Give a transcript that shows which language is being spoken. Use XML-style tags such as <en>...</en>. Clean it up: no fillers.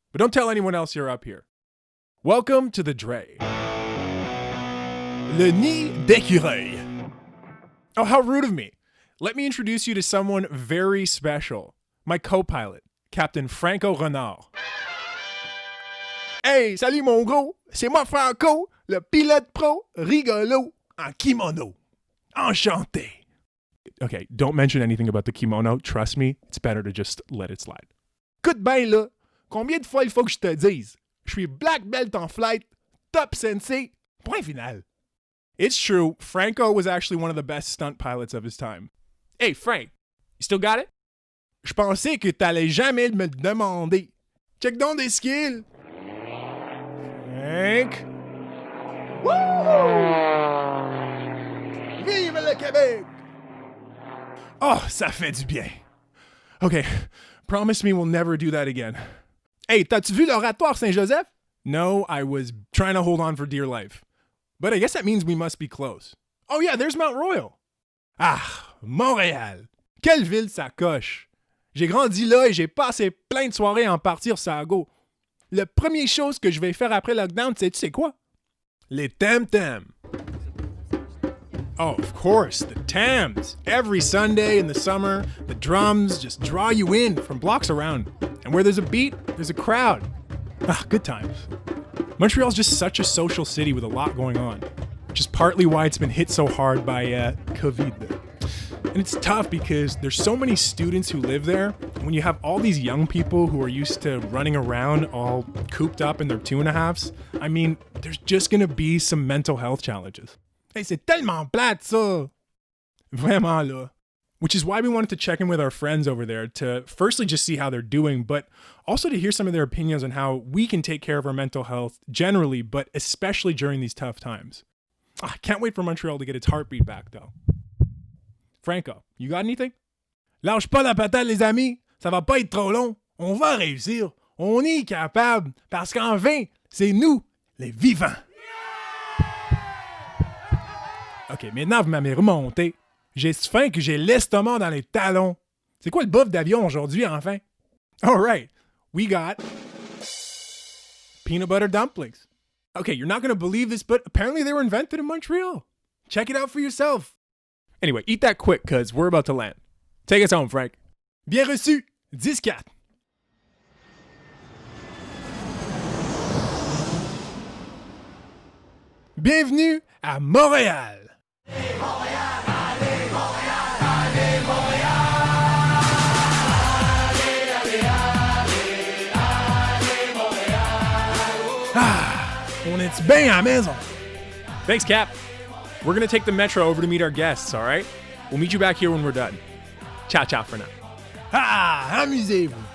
<en>But don't tell anyone else you're up here. Welcome to the Dre.</en> <fr>Le nid d'écureuil.</fr> <en>Oh, how rude of me. Let me introduce you to someone very special. My co-pilot, Captain Franco Renard.</en> <fr>Hey, salut mon gros. C'est moi Franco, le pilote pro rigolo en kimono. Enchanté.</fr> <en>Okay, don't mention anything about the kimono. Trust me, it's better to just let it slide.</en> <fr>Écoute bien là. Combien de fois il faut que je te dise? Je suis black belt en flight, top sensei, point final.</fr> <en>It's true, Franco was actually one of the best stunt pilots of his time. Hey, Frank, you still got it?</en> <fr>Je pensais que t'allais jamais me demander. Check donc des skills. Frank. Woo! Vive le Québec! Oh, ça fait du bien.</fr> <en>Okay, promise me we'll never do that again.</en> <fr>Hey, t'as-tu vu l'oratoire Saint-Joseph?</fr> <en>No, I was trying to hold on for dear life. But I guess that means we must be close. Oh yeah, there's Mount Royal.</en> <fr>Montréal. Quelle ville ça coche. J'ai grandi là et j'ai passé plein de soirées à en partir ça go. Le premier chose que je vais faire après lockdown, sais-tu c'est quoi? Les tam-tams.</fr> <en>Oh, of course, the Tams. Every Sunday in the summer, the drums just draw you in from blocks around. And where there's a beat, there's a crowd. Good times. Montreal's just such a social city with a lot going on, which is partly why it's been hit so hard by COVID. And it's tough because there's so many students who live there. And when you have all these young people who are used to running around all cooped up in their 2.5s, I mean, there's just gonna be some mental health challenges.</en> <fr>Hey, c'est tellement plate ça! Vraiment là.</fr> <en>Which is why we wanted to check in with our friends over there to firstly just see how they're doing, but also to hear some of their opinions on how we can take care of our mental health generally, but especially during these tough times. I can't wait for Montreal to get its heartbeat back though. Franco, you got anything?</en> <fr>Lâche pas la patate les amis, ça va pas être trop long. On va réussir. On est capable parce qu'enfin, c'est nous, les vivants. Ok, maintenant vous m'avez remonté. J'ai si faim que j'ai l'estomac dans les talons. C'est quoi le bouffe d'avion aujourd'hui, enfin?</fr> <en>All right, we got peanut butter dumplings. Okay, you're not going to believe this, but apparently they were invented in Montreal. Check it out for yourself. Anyway, eat that quick, because we're about to land. Take us home, Frank.</en> <fr>Bien reçu,</fr> <en>10-4.</en> <fr>Bienvenue à Montréal. Allez, Montréal, allez, Montréal, allez, Montréal. Allez, allez, allez, Montréal. On est bien à la maison.</fr> <en>Thanks, Cap. We're going to take the metro over to meet our guests, all right? We'll meet you back here when we're done. Ciao, ciao for now.</en> <fr>Amusez-vous.</fr>